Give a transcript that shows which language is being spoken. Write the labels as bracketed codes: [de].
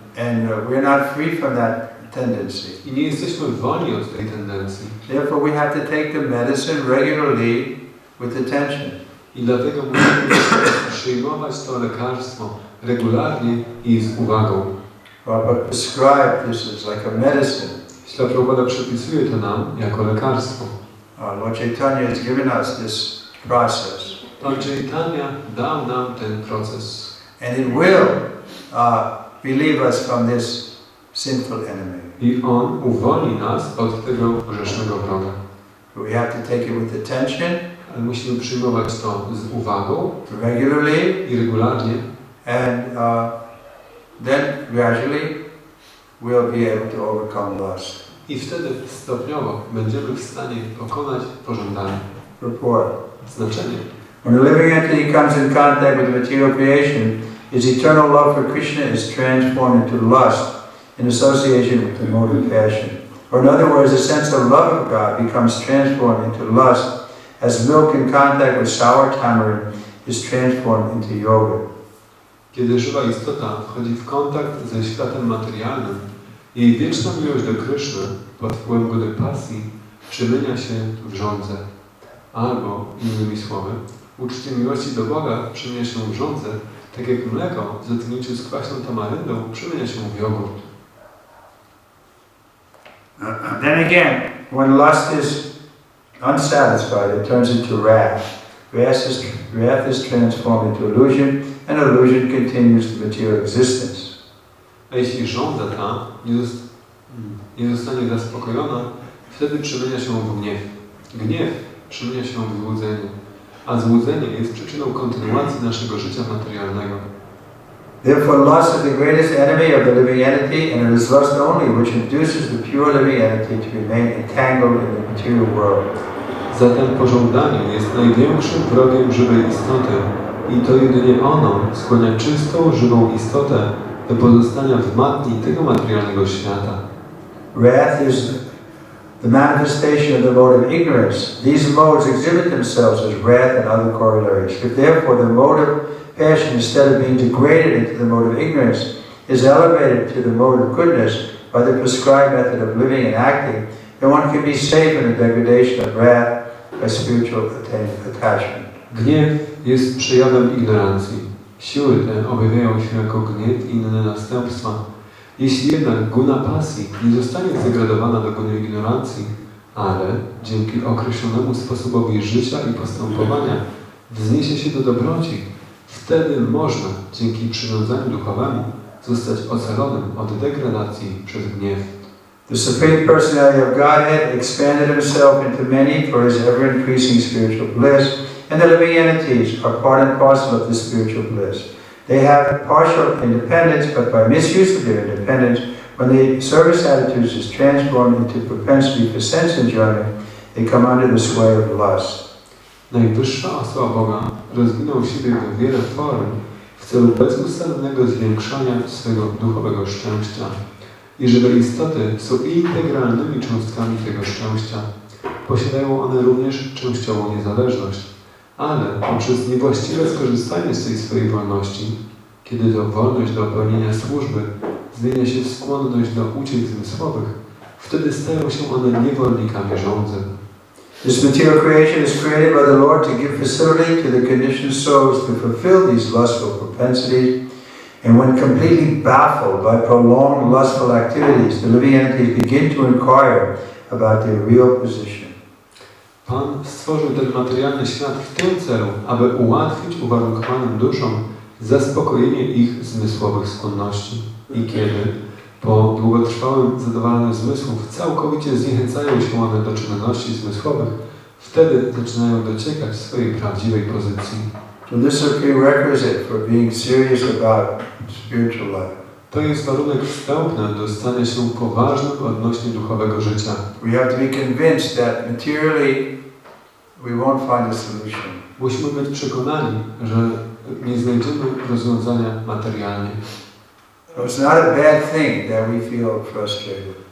[en] And we're not free from that tendency. [pl] I nie jesteśmy wolni od tej tendencji. [en] Therefore we have to take the medicine regularly with attention. [pl] I dlatego musimy przyjmować to lekarstwo regularnie i z uwagą. [en] Prabhupada prescribed this as like a medicine. [pl] Śla Prabhupada przypisuje to nam jako lekarstwo. [en] Lord Chaitanya has given us this process. [pl] Pan Chaitanya dał nam ten proces. [en] And it will relieve us from this sinful enemy. [pl] I on uwolni nas od tego grzesznego wroga. [en] We have to take it with attention. [pl] Ale musimy przyjmować to z uwagą, [en] regularly [pl] i regularnie. [en] And then gradually we'll be able to overcome lust. [pl] I wtedy stopniowo będziemy w stanie pokonać pożądanie. [en] Report. [pl] Znaczenie. [en] When the living entity comes in contact with the material creation, his eternal love for Krishna is transformed into lust in association with the mode of passion. Or in other words, the sense of love of God becomes transformed into lust as milk in contact with sour tamarind is transformed into yogurt. [pl] Kiedy żywa istota wchodzi w kontakt ze światem materialnym, jej wieczna miłość do Kryszny pod wpływem gody pasji przemienia się w żądzę. Albo, innymi słowy, uczucie miłości do Boga przemienia się w żądzę, tak jak mleko w zetknięciu z kwaśną tamaryndą przemienia się w jogurt. [en] Then again, when lust is unsatisfied, it turns into wrath. Wrath is transformed into illusion, and illusion continues the material existence. [pl] A jeśli żądza ta nie zostanie zaspokojona, wtedy przemienia się w gniew. Gniew przemienia się w złudzenie, a złudzenie jest przyczyną kontynuacji naszego życia materialnego. [en] Therefore, lust is the greatest enemy of the living entity, and it is lust only which induces the pure living entity to remain entangled in the material world. [pl] Zatem pożądanie jest największym wrogiem żywej istoty i to jedynie ono skłania czystą, żywą istotę do pozostania w matni tego materialnego świata. [en] Wrath is the manifestation of the mode of ignorance. These modes exhibit themselves as wrath and other corollaries. If therefore the mode of passion, instead of being degraded into the mode of ignorance, is elevated to the mode of goodness by the prescribed method of living and acting, then one can be safe in the degradation of wrath by spiritual attachment. [pl] Gniew jest przejawem ignorancji. Siły te objawiają się jako gniew i inne następstwa. Jeśli jednak guna pasji nie zostanie zdegradowana do guny ignorancji, ale dzięki określonemu sposobowi życia i postępowania wzniesie się do dobroci, wtedy można dzięki przywiązaniu duchowemu zostać ocalonym od degradacji przez gniew. [en] The Supreme Personality of Godhead expanded himself into many for his ever-increasing spiritual bliss, and the living entities are part and parcel of this spiritual bliss. They have partial independence, but by misuse of their independence, when the service attitudes is transformed into propensity for sense enjoyment, they come under the sway of lust. [pl] Najwyższa osoba Boga rozwinął siebie w wiele form w celu bezustannego zwiększania swego duchowego szczęścia i żywe istoty są integralnymi cząstkami tego szczęścia. Posiadają one również częściową niezależność, ale poprzez niewłaściwe skorzystanie z tej swojej wolności, kiedy to wolność do pełnienia służby zmienia się w skłonność do uciech zmysłowych, wtedy stają się one niewolnikami żądzy. [en] This material creation is created by the Lord to give facility to the conditioned souls to fulfill these lustful propensities, and when completely baffled by prolonged lustful activities, the living entities begin to inquire about their real position. [pl] Pan stworzył ten materialny świat w tym celu, aby ułatwić uwarunkowanym duszom zaspokojenie ich zmysłowych skłonności. I kiedy, po długotrwałym zadowalaniu zmysłów, całkowicie zniechęcają się one do czynności zmysłowych, wtedy zaczynają dociekać swojej prawdziwej pozycji. [en] So this is a prerequisite for being serious about spiritual life. [pl] To jest warunek wstępny do stania się poważnym odnośnie duchowego życia. [en] We have to be convinced that materially we won't find a solution. [pl] Musimy być przekonani, że nie znajdziemy rozwiązania materialnie. [en] So it's not a bad thing that we feel frustrated.